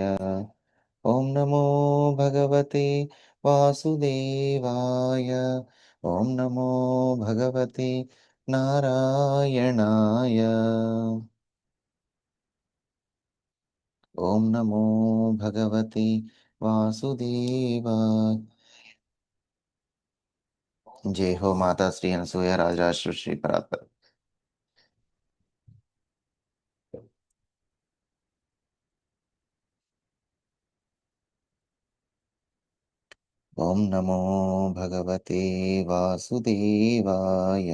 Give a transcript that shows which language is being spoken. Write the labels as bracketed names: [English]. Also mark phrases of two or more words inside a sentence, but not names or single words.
[Sanskrit] ఓం నమో భగవతే వాసుదేవాయ. ఓం నమో భగవతే నారాయణాయ. ఓం నమో భగవతే వాసుదేవాయ. [Hindi] जय हो माता श्री अनसूया राजराज श्री परात्पर. [Sanskrit] ఓం నమో భగవతే వాసుదేవాయ.